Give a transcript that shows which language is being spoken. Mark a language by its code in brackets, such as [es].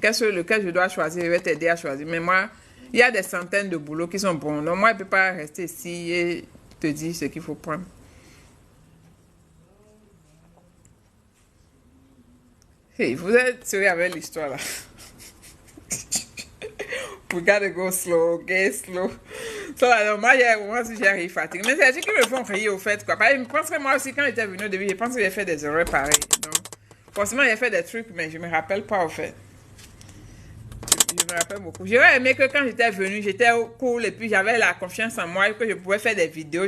[fr] Lequel je dois choisir, je vais t'aider à choisir. Mais moi, il y a des centaines de boulots qui sont bons. Donc moi, je ne peux pas rester ici et te dire ce qu'il faut prendre. Hey, vous êtes sérieux avec l'histoire là? [en] We gotta go slow, okay, slow. [fr] So, alors, moi, si j'arrive fatigué. Mais c'est qui me font rire au fait, quoi. Je pense que moi aussi, quand j'étais venu au début, je pense que j'ai fait des erreurs pareilles. Donc, forcément, j'ai fait des trucs, mais je me rappelle pas, au fait. Je me rappelle beaucoup. J'aurais aimé que quand j'étais venu, j'étais cool et puis j'avais la confiance en moi et que je pouvais faire des vidéos.